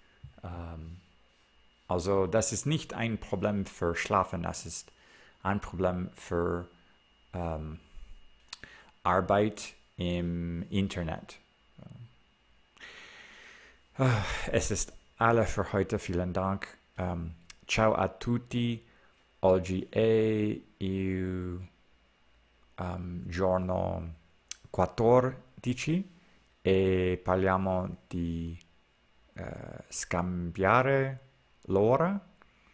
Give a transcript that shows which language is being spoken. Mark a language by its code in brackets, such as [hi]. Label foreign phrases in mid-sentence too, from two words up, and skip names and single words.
[de] Also das ist nicht ein Problem für Schlafen, das ist ein Problem für Arbeit im Internet. Es ist alle für heute, vielen Dank. [it] Ciao a tutti, oggi è il giorno 14 e parliamo di scambiare l'ora